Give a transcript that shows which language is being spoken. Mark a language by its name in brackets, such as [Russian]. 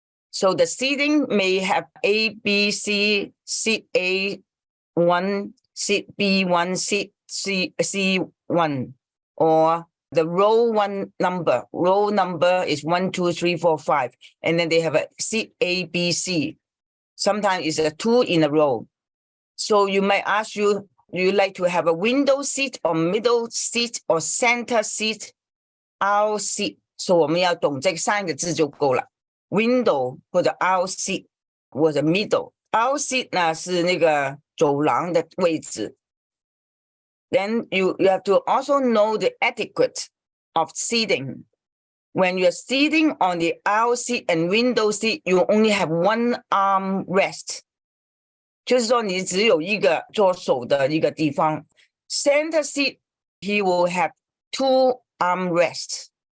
[English] So the seating may have A, B, C, seat A1, seat B1, seat C1, or the row number is 1, 2, 3, 4, 5, and then they have a seat A, B, C. Sometimes it's a 2 in a row. So you might ask you like to have a window seat or middle seat or center seat, aisle seat. [Chinese] So 我们要懂这3个字就够了。Window 或者 aisle seat 或者 middle aisle seat 呢是那个走廊的位置。 [English] Then you have to also know the etiquette of seating. When you're sitting on the aisle seat and window seat, you only have one arm rest. [Chinese] 就是说你只有一个做手的一个地方。 [English] Center seat, he will have 2 arm rests.